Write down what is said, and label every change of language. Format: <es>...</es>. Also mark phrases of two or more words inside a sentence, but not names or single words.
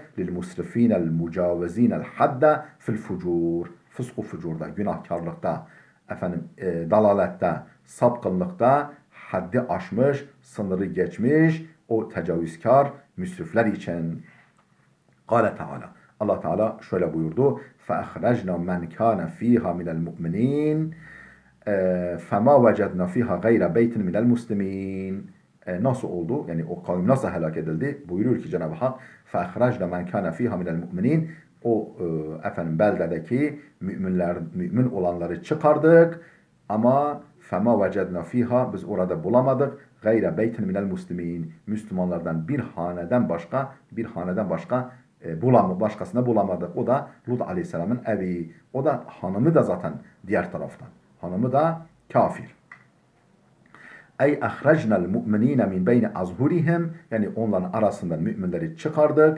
<ar>للمسرفين المجاوزين الحد في الفجور.</ar> <tr>Fısku fucurda, günahkarlıkta, dalalette, sapkınlıkta haddi aşmış, sınırı geçmiş o tecavüzkar müsrifler için.</tr> <ar>قال تعالى.</ar> <tr>Allah Teala şöyle buyurdu.</tr> <ar>فَاَخْرَجْنَا مَنْ كَانَ ف۪يهَا مِنَ الْمُؤْمِنِينَ فَمَا وَجَدْنَا ف۪يهَا غَيْرَ بَيْتٍ مِنَ الْمُسْلِمِينَ</ar> <tr>Nasıl oldu? Yani o kavim nasıl helak edildi? Buyuruyor ki Cenab-ı Hak</tr> <ar>فَاَخْرَجْنَا مَنْ كَانَ ف۪يهَا مِنَ الْمُؤْمِنِينَ</ar> <tr>O beldedeki mümin olanları çıkardık ama</tr> <ar>فَمَا وَجَدْنَا ف۪يهَا</ar> <tr>biz orada bulamadık</tr> <ar>غير بيت من المسلمين</ar> <tr>Müslümanlardan bir haneden başka başkasını bulamadık. O da Lut Aleyhisselam'ın evi. O da hanımı da zaten diğer taraftan. Hanımı da kafir.</tr> <ar>أي أخرجنا المؤمنين من بين أظهرهم</ar> <tr>yani onların arasından müminleri çıkardık.</tr>